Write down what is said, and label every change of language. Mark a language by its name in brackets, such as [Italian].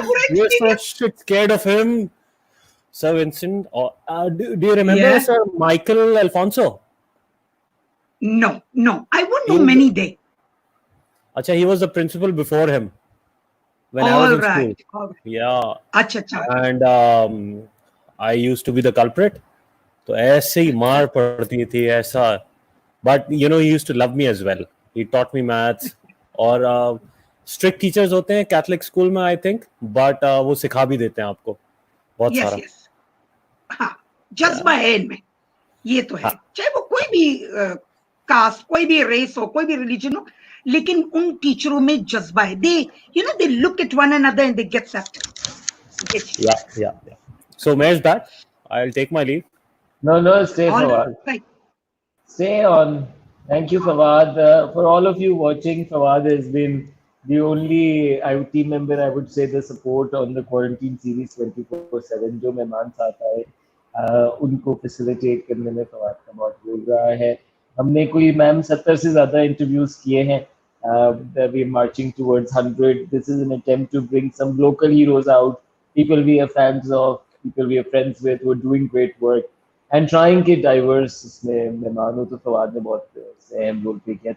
[English] You're so shit scared of him, Sir Vincent. Do you remember Sir Michael Alfonso? No. I wouldn't know many there. Acha, he was the principal before him when I was in school. All right. Yeah. [Hindi] Acha. [English] And I used to be the culprit. [Hindi] तो ऐसे ही मार पड़ती थी ऐसा. [English] But you know, he used to love me as well. He taught me maths. [Hindi] और strict teachers होते हैं Catholic school में, [English] I think. But [Hindi] वो सिखा भी देते हैं आपको बहुत सारा. [English] Yes. [Hindi] हाँ, जज्बा है इनमें. ये तो है. चाहे वो कोई भी कास्ट, कोई भी रेस हो, कोई भी रिलीजन हो, लेकिन उन टीचरों में जज्बा है. [English] They look at one another and they get that. Yeah. So Mayor's back. I'll take my leave. No, stay, Fawad. Right. Stay on. Thank you, Fawad. For all of you watching, Fawad has been the only team member, I would say, the support on the quarantine series 24/7. [Hindi] जो मेहमान साथ आए, उनको [English] facilitate [Hindi] करने में फवाद का बहुत role रहा है. हमने कोई मैम 70 से ज़्यादा इंटरव्यूज किए हैं. [English] We are marching towards 100. This is an attempt to bring some local heroes out, people we are fans of, people we are friends with who are doing great work. And trying [Hindi] के [English] diverse [Hindi] इसमें मैं मानूँ तो फवाद ने बहुत अहम role play किया.